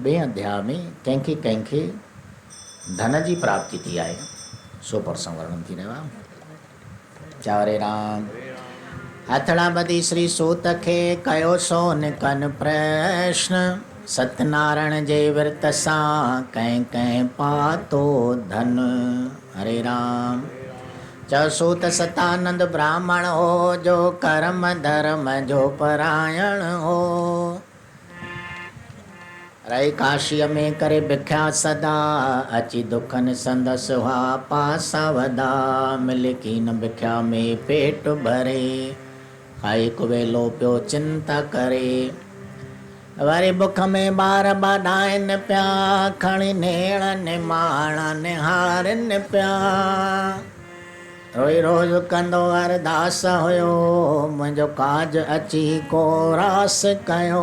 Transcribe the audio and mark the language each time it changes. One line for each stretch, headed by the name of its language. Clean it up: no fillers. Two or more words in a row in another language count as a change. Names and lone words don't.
Sindhi: ॿिए अध्याय में कंहिंखे कंहिंखे धन जी प्राप्ति थी आहे, सो प्रसंग वर्णन थी रहियो आहे। चारे राम। हथड़ा ॿधी श्री सूत खे कयो सो निकन प्रश्न, सत्यनारायण जे विर्त सां कंहिं कंहिं पातो धन। हरे राम। चओ सूत सतानंद ब्राह्मण हो, जो कर्म धर्म जो परायण हो, रही काशीअ में करे भिख्या सदा, अची दुखन संदस हुआ पासा वदा, मिल कीन भिख्या में पेट भरे, खाई कुवेलो पियो चिंता करे, वरी बुख में ॿार ॿाॾाइनि पिया, खणी नेड़नि माणनि हारनि पिया। रोई रोज़ कंदो अरदास हुयो, मुंहिंजो काज अची को रास कयो।